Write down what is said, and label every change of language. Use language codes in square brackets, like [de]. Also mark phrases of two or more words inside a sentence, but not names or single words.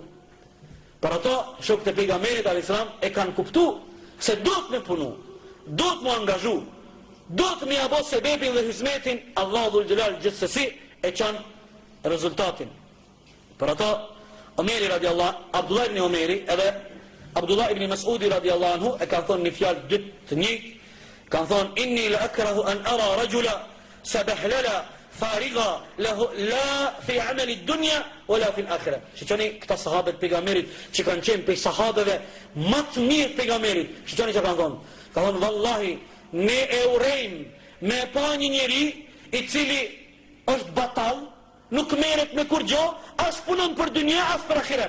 [sq] Për ato, shok të pejgamberit al-Islam e kanë kuptu se do të me punu, do të mu angazhu, do të mi abo sebebin dhe hizmetin, Allah [ar] ذو الجلال [sq] gjithsesi e qanë rezultatin. Për ato, Omeri radiallahu, Abdullah ibn Omeri edhe Abdullah ibn Mas'udi [ar] رضي الله عنه [sq] e kanë thonë një fjalë dytë të njëjtë, kanë thonë [ar] إني لا أكره أن أرى رجلا صبحلالا فارغا له لا في عمل دنيا ولا في الآخرة. [sq] Shikoni këta sahabët pejgamberit që kanë qenë prej sahabeve më të mirë pejgamberit. Shikoni çka kanë thonë. Kanë thonë vallahi ne e urrejm me pa një njeri i cili është batall, nuk merret me kur gjë, as punon për dunja, as për ahiret.